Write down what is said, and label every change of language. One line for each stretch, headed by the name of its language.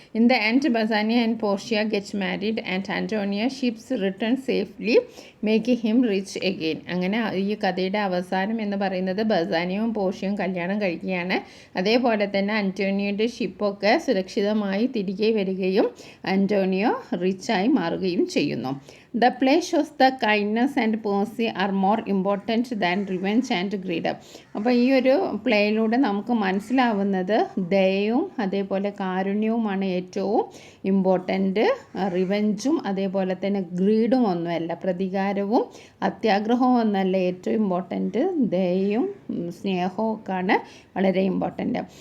English: In the end Bassanio and Portia gets married and Antonio's ships return safely making him rich again.
Malayalam: അങ്ങനെ ഈ കഥയുടെ അവസാനം എന്ന് പറയുന്നത് ബസാനിയവും പോർഷ്യയും കല്യാണം കഴിക്കുകയാണ്. അതേപോലെ തന്നെ ആൻറ്റോണിയോയുടെ ഷിപ്പൊക്കെ സുരക്ഷിതമായി തിരികെ വരികയും ആൻറ്റോണിയോ റിച്ചായി മാറുകയും ചെയ്യുന്നു.
English: The play shows the kindness and mercy are more important than revenge and greed.
Malayalam: അപ്പോൾ ഈ ഒരു പ്ലേയിലൂടെ നമുക്ക് മനസ്സിലാവുന്നത് ദയയും അതേപോലെ കാരുണ്യവുമാണ് ഏറ്റവും ഇമ്പോർട്ടൻ്റ്. റിവെഞ്ചും അതേപോലെ തന്നെ ഗ്രീഡും ഒന്നുമല്ല, പ്രതികാരവും അത്യാഗ്രഹവും ഒന്നല്ല. ഏറ്റവും ഇമ്പോർട്ടൻ്റ് ദയയും സ്നേഹവും ഒക്കെയാണ് വളരെ ഇമ്പോർട്ടൻ്റ്.